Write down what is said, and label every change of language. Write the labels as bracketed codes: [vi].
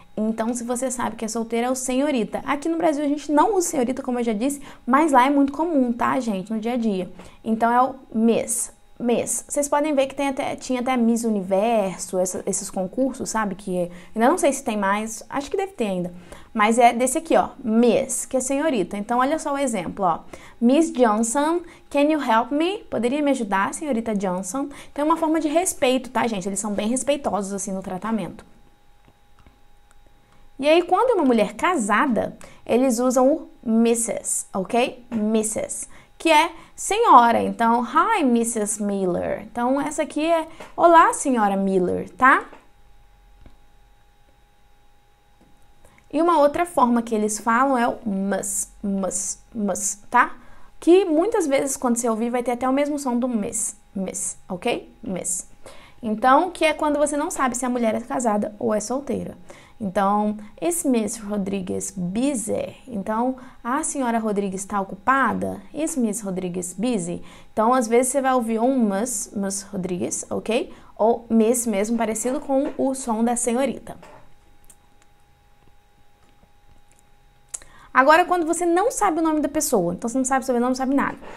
[pt] Então, se você sabe que é solteira, é o senhorita. Aqui no Brasil a gente não usa senhorita, como eu já disse, mas lá é muito comum, tá, gente, no dia a dia. Então, é o Miss. Vocês podem ver que tinha até Miss Universo, esses concursos, sabe? Que ainda não sei se tem mais, acho que deve ter ainda. Mas é desse aqui, ó, Miss, que é senhorita. Então, olha só o exemplo, ó. [en] Miss Johnson, can you help me? [pt] Poderia me ajudar, senhorita Johnson? Então, é uma forma de respeito, tá, gente? Eles são bem respeitosos, assim, no tratamento. E aí, quando é uma mulher casada, eles usam o Mrs., ok? Mrs., que é senhora. Então, Hi, Mrs. Miller. Então, essa aqui é Olá, senhora Miller, tá? E uma outra forma que eles falam é o must, tá? Que muitas vezes, quando você ouvir, vai ter até o mesmo som do miss, ok? Miss. Então, que é quando você não sabe se a mulher é casada ou é solteira. [en] Então, is Miss Rodrigues busy? [pt] Então, a senhora Rodrigues está ocupada? [en] Is Miss Rodrigues busy? [pt] Então, às vezes você vai ouvir um Miss Rodrigues, ok? Ou Miss mesmo, parecido com o som da senhorita. Agora, quando você não sabe o nome da pessoa, então você não sabe o sobrenome, não sabe nada.